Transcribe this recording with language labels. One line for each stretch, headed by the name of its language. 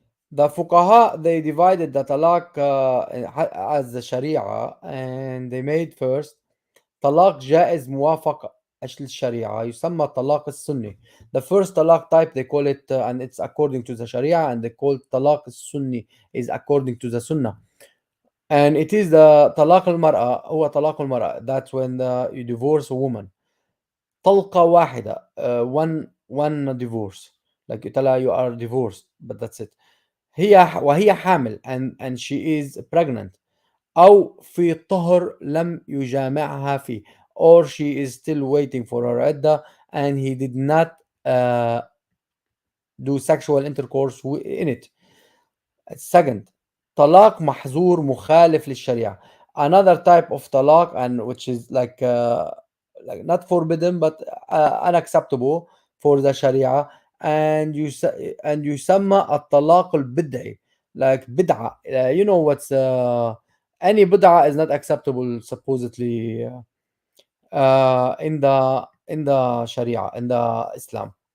English: The fuqaha they divided the talaq as the sharia, and they made first
Arabic: طلاق جائز موافق للشريعة يسمى طلاق السني.
English: The first طلاق type they call it and it's according to the Sharia, and they call طلاق السني is according to the Sunnah. And it is the
Arabic: طلاق المرأة هو طلاق المرأة.
English: That's when you divorce a woman.
Arabic: طلقة واحدة,
English: one divorce. Like you tell her you are divorced, but that's it.
Arabic: وهي حامل,
English: and she is pregnant.
Arabic: أو في طهر لم يجامعها فيه,
English: or she is still waiting for her عدة and he did not uh, do sexual intercourse in it.
Arabic: Second, طلاق محظور مخالف للشريعة.
English: Another type of طلاق, and which is like not forbidden but unacceptable for the Sharia, and
Arabic: يسمى الطلاق البدعي,
English: like بدعة. You know what's any بدعة is not acceptable supposedly in the Sharia, in the Islam.